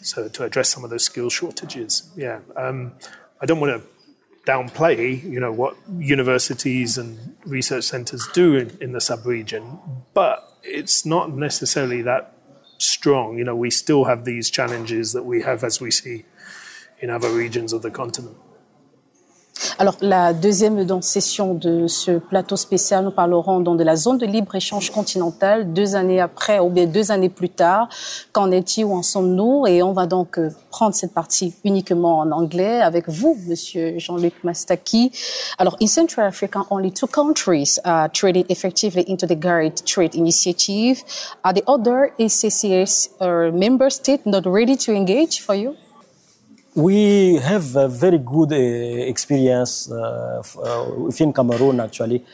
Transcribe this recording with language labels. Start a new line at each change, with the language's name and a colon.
English: So to address some of those skill shortages, yeah. I don't want to downplay, what universities and research centres do in the sub-region, but it's not necessarily that strong. We still have these challenges that we have as we see in other regions of the continent.
French: Alors, la deuxième session de ce plateau spécial, nous parlerons donc de la zone de libre-échange continentale 2 années après, ou bien 2 années plus tard. Qu'en est-il, où en sommes-nous? Et on va donc prendre cette partie uniquement en anglais avec vous, Monsieur Jean-Luc Mastaki.
English: Alors, in Central Africa, only 2 countries are trading effectively into the Guide Trade Initiative. Are the other ACCS member states not ready to engage for you? We have a very good experience within Cameroon, actually.